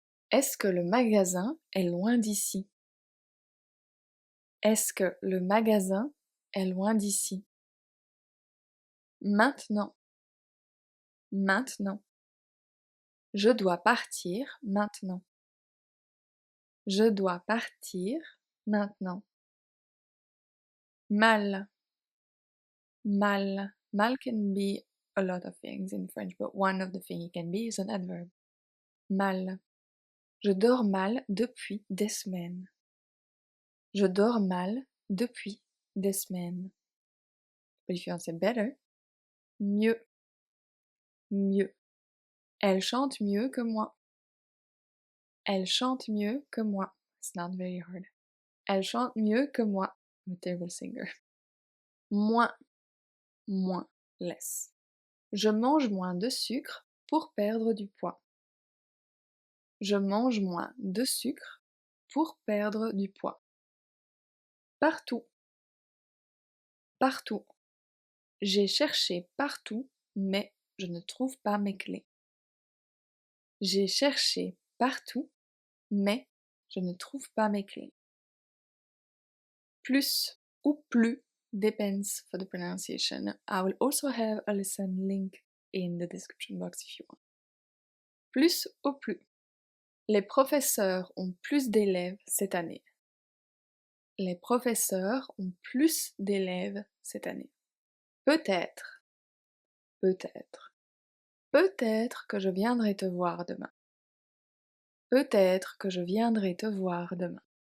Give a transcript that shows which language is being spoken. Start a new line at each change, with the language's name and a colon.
French: Est-ce que le magasin est loin d'ici? Est-ce que le magasin est loin d'ici? Maintenant. Maintenant. Je dois partir maintenant. Je dois partir maintenant. Mal. Mal.
English: Mal can be a lot of things in French, but one of the things it can be is an adverb.
French: Mal. Je dors mal depuis des semaines. Je dors mal depuis des semaines.
English: But if you want to say better, mieux. Mieux.
French: Elle chante mieux que moi. Elle chante mieux que moi.
English: It's not very hard.
French: Elle chante mieux que moi.
English: I'm a terrible singer. Moins. Moins. Less.
French: Je mange moins de sucre pour perdre du poids. Je mange moins de sucre pour perdre du poids. Partout. Partout. J'ai cherché partout, mais je ne trouve pas mes clés. J'ai cherché partout, mais je ne trouve pas mes clés.
English: Plus ou plus depends for the pronunciation. I will also have a lesson link in the description box if you want.
French: Plus ou plus. Les professeurs ont plus d'élèves cette année. Les professeurs ont plus d'élèves cette année. Peut-être. Peut-être. Peut-être que je viendrai te voir demain. Peut-être que je viendrai te voir demain.